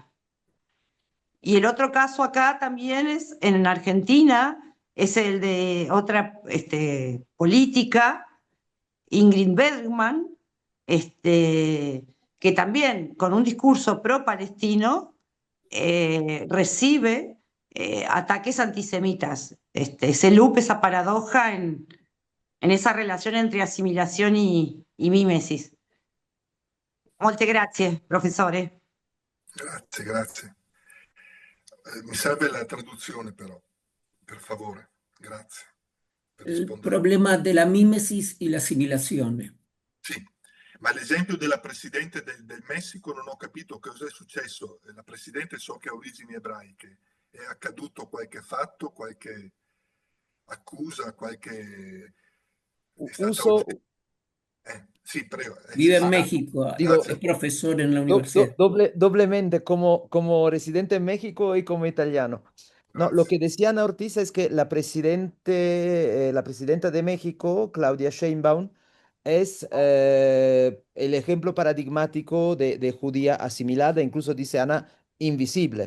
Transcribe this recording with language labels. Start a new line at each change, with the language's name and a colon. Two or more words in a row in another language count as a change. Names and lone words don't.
Spanish: Y el otro caso acá también es en Argentina, es el de otra política, Ingrid Bergman, que también con un discurso pro-palestino recibe ataques antisemitas. Ese loop, esa paradoja en esa relación entre asimilación y mímesis.
Italian: Molte grazie, professore. Grazie, grazie. Mi serve la traduzione però, per favore. Grazie. Per
Spanish: El
Italian: rispondere.
Spanish: problema de la mímesis y la asimilación.
Italian: Sì, ma l'esempio della Presidente del Messico non ho capito cosa è successo. La Presidente so che ha origini ebraiche. È accaduto qualche fatto, qualche accusa, qualche... È stata Uso, sì, prego.
Spanish: Vive en Ah, México, digo, es profesor en la universidad. doblemente como residente en México y como italiano. No, lo que decía Ana Ortiz es que la presidenta de México, Claudia Sheinbaum, es el ejemplo paradigmático de judía asimilada, incluso dice Ana, invisible.